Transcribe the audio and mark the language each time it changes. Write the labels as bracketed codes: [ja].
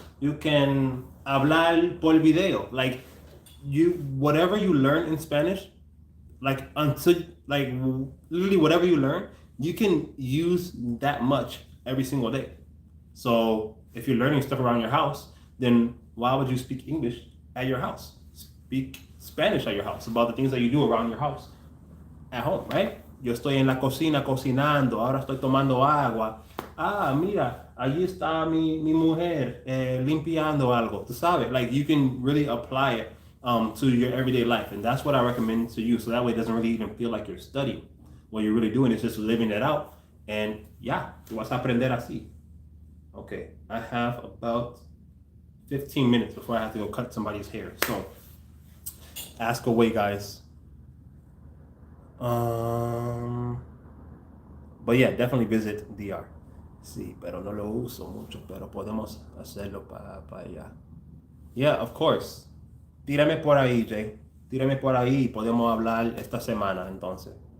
[en] You can [es] hablar por video. [en] Like, whatever you learn in Spanish, literally whatever you learn, you can use that much every single day. So if you're learning stuff around your house, then why would you speak English at your house? Speak Spanish at your house about the things that you do around your house at home, right? [es] Yo estoy en la cocina cocinando, ahora estoy tomando agua. Ah, mira, allí está mi mujer limpiando algo. Tú sabes, [en] like you can really apply it to your everyday life, and that's what I recommend to you. So that way, it doesn't really even feel like you're studying. What you're really doing is just living it out, and yeah, [es] tú vas a aprender así. [en] Okay, I have about 15 minutes before I have to go cut somebody's hair. So, ask away, guys. But yeah, definitely visit DR. [es] Sí, pero no lo uso mucho, pero podemos hacerlo para allá. [en] Yeah, of course. [es] Tírame por ahí, Jay. Tírame por ahí y podemos hablar esta semana, entonces.